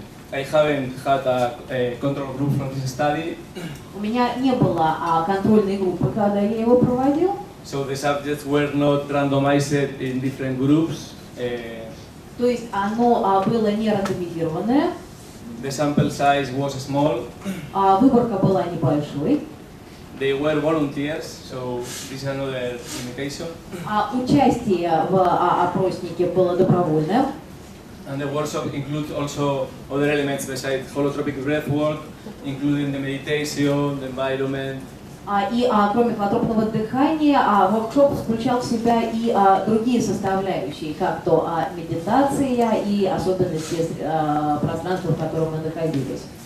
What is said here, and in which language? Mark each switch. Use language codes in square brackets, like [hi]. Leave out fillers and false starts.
[en] I haven't had a control group from this study. [ru] У меня не было контрольной группы, когда я его проводил. [en] So the subjects were not randomized in different groups. [ru] То есть оно было не рандомизированное. [en] The sample size was small. [ru] Выборка была небольшой. [en] They were volunteers, so this is another limitation. [ru] Участие в опроснике было добровольным. [en] And the workshop includes also other elements besides holotropic breathwork, including the meditation, the environment. [ru] И кроме холотропного дыхания, воркшоп включал в себя и другие составляющие, как то медитация и особенности пространства, в котором мы находились.